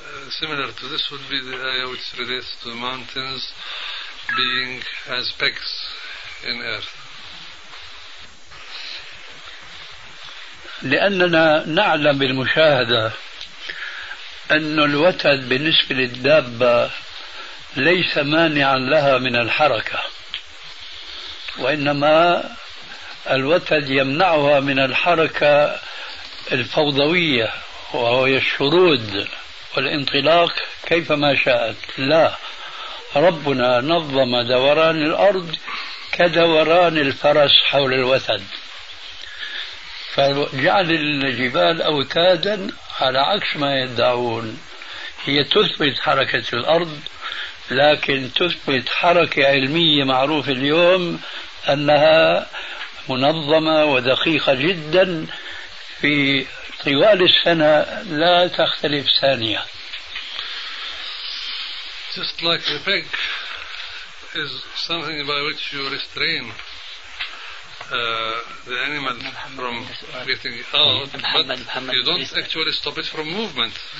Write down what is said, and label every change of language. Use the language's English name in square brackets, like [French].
[English] Similar to this would be the ayah which relates to mountains being as pegs in earth. [Arabic] لأننا نعلم بالمشاهدة أن الوتد بالنسبة للدابة ليس مانعا لها من الحركة وإنما الوتد يمنعها من الحركة الفوضوية وهي الشرود والانطلاق كيفما شاءت. لا، ربنا نظم دوران الأرض كدوران الفرس حول الوتد، فجعل الجبال أوتادا على عكس ما يدعون، هي تثبت حركة الأرض لكن تثبت حركة علمية معروفة اليوم أنها منظمة ودقيقة جدا في طوال السنة لا تختلف ثانية. [English] Just like the peg is something by which you restrain the animal from getting out, but you don't actually stop it from movement.